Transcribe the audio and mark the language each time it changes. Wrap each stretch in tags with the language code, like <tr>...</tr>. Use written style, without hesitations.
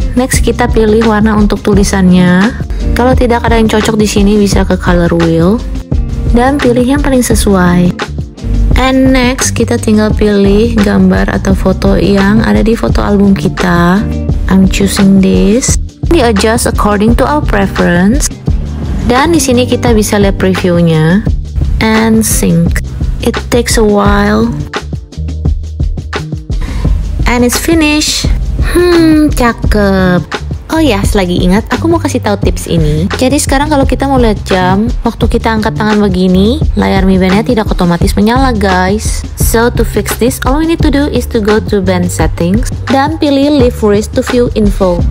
<id>Next kita pilih warna untuk tulisannya. Kalau tidak ada yang cocok di sini bisa ke color wheel dan pilih yang paling sesuai.</id> <en>And next</en> <id>kita tinggal pilih gambar atau foto yang ada di foto album kita.</id> <en>I'm choosing this. Di adjust according to our preference.</en> <id>Dan di sini kita bisa lihat previewnya</id> <en>and sync. It takes a while. And it's finished.</en> <id>Cakep. Oh ya, selagi ingat, aku mau kasih tahu tips ini. Jadi sekarang kalau kita mau lihat jam, waktu kita angkat tangan begini, layar Mi Band-nya tidak otomatis menyala guys.</id> <en>So to fix this, all we need to do is to go to band settings</en> <id>dan pilih</id> <en>leave wrist to view info.</en>